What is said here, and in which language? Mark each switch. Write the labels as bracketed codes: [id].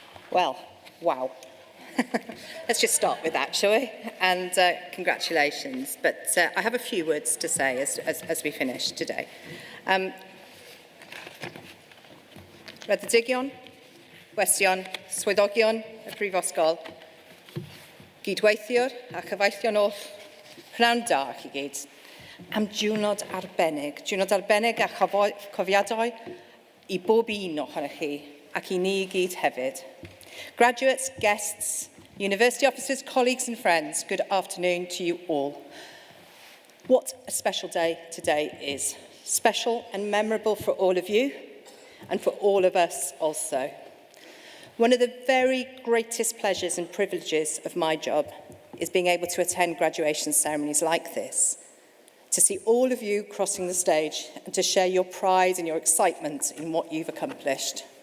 [en] Well, wow. Let's just start with that, shall we? And congratulations. But I have a few words to say as we finish today. [cy] Raddedigion, gwestion, swyddogion y Brifysgol, gydweithiwr a chyfeillion oll, pnawn da chi gyd, am diwrnod arbennig a cofiadau I bob un ohonoch chi ac I ni gyd hefyd. [en] Graduates, guests, university officers, colleagues and friends, good afternoon to you all. What a special day today is. Special and memorable for all of you and for all of us also. One of the very greatest pleasures and privileges of my job is being able to attend graduation ceremonies like this, to see all of you crossing the stage and to share your pride and your excitement in what you've accomplished.